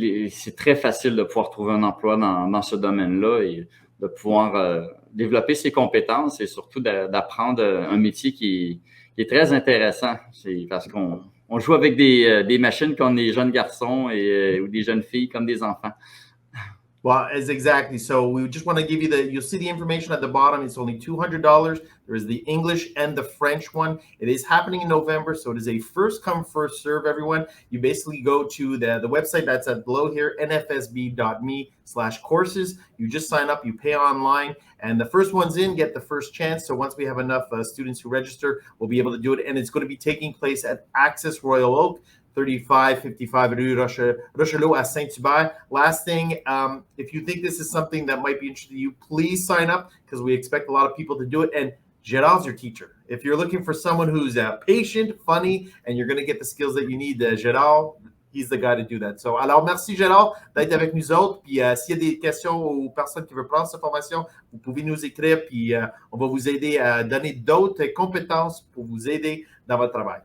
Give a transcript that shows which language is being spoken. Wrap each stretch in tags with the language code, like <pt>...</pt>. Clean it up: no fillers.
<fr>C'est très facile de pouvoir trouver un emploi dans ce domaine-là et de pouvoir développer ses compétences et surtout d'apprendre un métier qui est très intéressant. C'est parce qu'on joue avec des machines comme des jeunes garçons ou des jeunes filles comme des enfants.</fr> <en>Well, exactly. So we just want to give you you'll see the information at the bottom. It's only $200. There is the English and the French one. It is happening in November. So it is a first come, first serve, everyone. You basically go to the website that's at below here, nfsb.me/courses. You just sign up, you pay online, and the first ones in get the first chance. So once we have enough students who register, we'll be able to do it. And it's going to be taking place at Access Royal Oak, 3555 Rue Rochelot at Saint-Hubert. Last thing, if you think this is something that might be interesting to you, please sign up because we expect a lot of people to do it. And Gérald's your teacher. If you're looking for someone who's patient, funny, and you're going to get the skills that you need, Gérald, he's the guy to do that.</en> <fr>So, alors, merci Gérald d'être avec nous autres. Puis, s'il y a des questions aux personnes qui veulent prendre cette formation, vous pouvez nous écrire. Puis, on va vous aider à donner d'autres compétences pour vous aider dans votre travail.</fr>